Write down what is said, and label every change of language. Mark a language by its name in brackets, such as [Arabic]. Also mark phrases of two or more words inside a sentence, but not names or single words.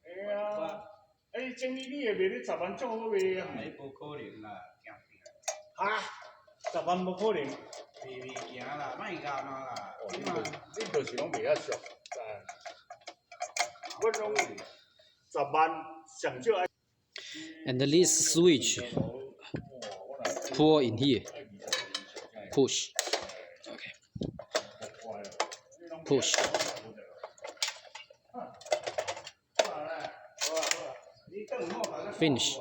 [Min Nan Chinese] 哎呀，哎，经理你也卖你10万做好卖啊？哎，无可能啦，行定。哈，10万无可能。袂行啦，莫干嘛啦。你就是拢袂遐俗，我拢10万上少爱。 [English] And this switch pull in here. Push. Okay. Push. Finish.